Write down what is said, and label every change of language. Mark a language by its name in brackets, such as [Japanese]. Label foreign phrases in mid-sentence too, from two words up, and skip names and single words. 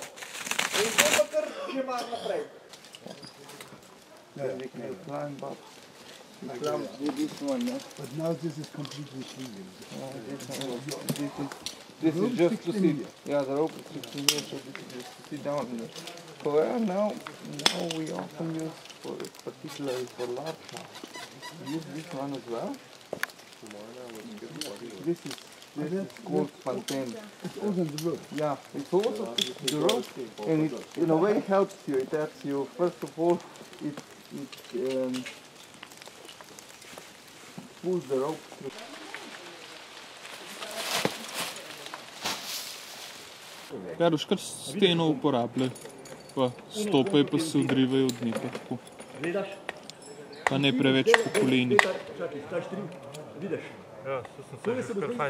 [Slovenian] In to pa kar že mar naprej. [English] But now this is completely clean. This is just to sit. Yeah, the rope is 16 years, so this is just to sit down in there. However, now we often use, particularly for large sharks, use this one as well. This is called Pantene. It's also the rope. Yeah, it's also the rope, and it in a way helps you. It helps you. First of all, it pulls the rope through. [Slovenian] Ja, boš kar steno uporabljaj, pa stopaj pa se odrivaj od nje, pa tako. Pa ne preveč po kolenih. Ja, to sem se kar fajn.